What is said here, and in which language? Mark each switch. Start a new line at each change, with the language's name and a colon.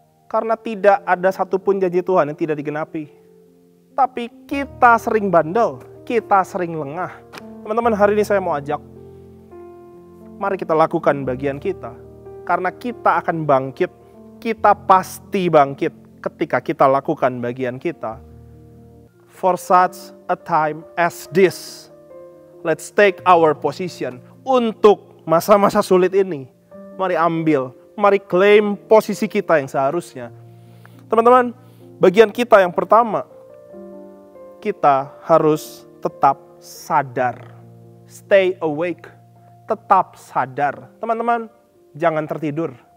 Indonesian: Karena tidak ada satupun janji Tuhan yang tidak digenapi. Tapi kita sering bandel, kita sering lengah. Teman-teman, hari ini saya mau ajak, mari kita lakukan bagian kita. Karena kita akan bangkit, kita pasti bangkit ketika kita lakukan bagian kita.
English: For such a time as this, let's take our position.
Indonesian: Untuk masa-masa sulit ini, mari ambil, mari klaim posisi kita yang seharusnya. Teman-teman, bagian kita yang pertama, kita harus tetap sadar.
English: Stay awake.
Indonesian: Tetap sadar. Teman-teman, jangan tertidur.